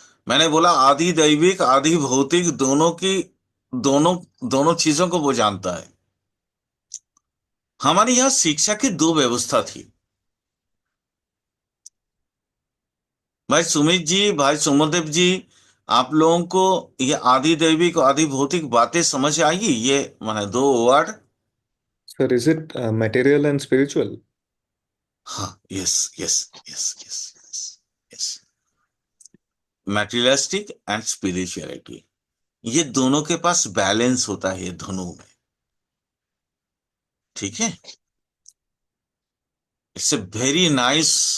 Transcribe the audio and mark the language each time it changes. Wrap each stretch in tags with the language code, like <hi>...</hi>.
<hi>मैंने बोला आदि दैविक आदि भौतिक दोनों की, दोनों दोनों चीजों को वो जानता है। हमारे यहाँ शिक्षा की दो व्यवस्था थी। भाई सुमित जी, भाई सुमनदेव जी, आप लोगों को ये आदि दैविक आदि भौतिक बातें समझ आएगी? ये माने दो word.</hi> <en>Sir, is it material and spiritual?</en> <hi>हाँ,</hi> <en>yes yes yes yes yes yes, materialistic and spirituality,</en> <hi>ये दोनों के पास बैलेंस होता है ये धनु में। ठीक है,</hi> <en>It's a very nice.</en>